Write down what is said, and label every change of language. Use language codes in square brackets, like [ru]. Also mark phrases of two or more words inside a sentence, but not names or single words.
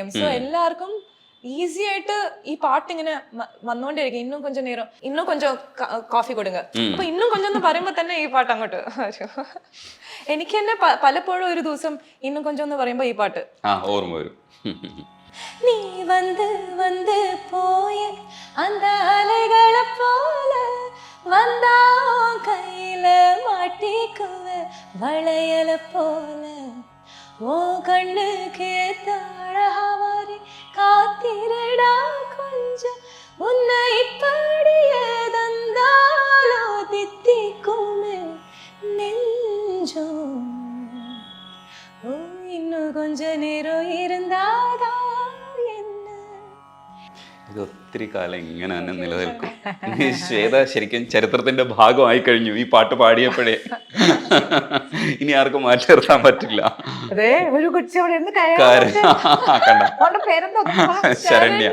[ml] സോ എല്ലാവർക്കും ഈസി ആയിട്ട് ഈ പാട്ട് ഇങ്ങനെ വന്നുകൊണ്ടേയിരിക്കും. [ta] இன்னும் கொஞ்சம் நேரம், இன்னும் கொஞ்சம் காபி கொடுங்க. [ml] അപ്പൊ [ta] இன்னும் கொஞ்சம் [ml] എന്ന് പറയുമ്പോ തന്നെ ഈ പാട്ട് അങ്ങോട്ട് വരും. എനിക്ക് തന്നെ പലപ്പോഴും ഒരു ദിവസം [ta] இன்னும் கொஞ்சம் [ml] എന്ന് പറയുമ്പോ ഈ പാട്ട് ഓർമ്മ വരും. [ta] நீ வந்து வந்து போன அந்த அலைகளை போல வந்தா கையில மாட்டிக்குவ வளையல போல ஓ கண்ணுக்கு தாழாவாரி காத்திரடா கொஞ்சம் உன்னை இப்படியே தந்தாலோ தித்திக்குமே நெஞ்சம் ஓ இன்னும் கொஞ்ச நேரம் இருந்தாதா என்ன. [ml] ഇത് ഒത്തിരി കാലം ഇങ്ങനെ തന്നെ നിലനിൽക്കും. ശ്വേത ശരിക്കും ചരിത്രത്തിന്റെ ഭാഗമായി കഴിഞ്ഞു ഈ പാട്ട് പാടിയപ്പോഴേ. ഇനി ആർക്കും മാറ്റി നിർത്താൻ പറ്റില്ല. അതെ ഒരു കൊച്ചി അവിടെ ഇരുന്ന് കണ്ട അവളുടെ പേരെന്തോ ശരണ്യ.